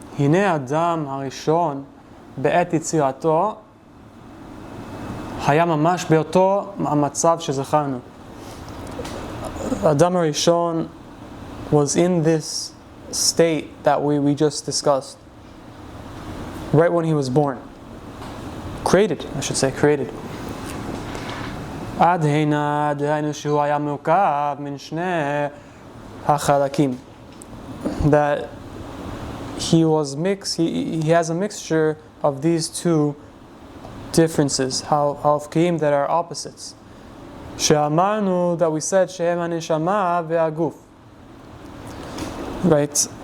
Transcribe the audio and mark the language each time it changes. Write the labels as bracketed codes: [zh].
[he] הנה אדם הראשון בעת יצירתו היה ממש באותו המצב שזכרנו. [en] Adam HaRishon was in this state that we just discussed, right when he was born. Created. [he] עד הנה דהיינו שהוא היה מורכב מן שני החלקים. [en] That he was mixed, he has a mixture of these two differences, halfkim, that are opposites. She'amarnu, that we said, [he] she'em haneshama ve'aguf. [en] Right?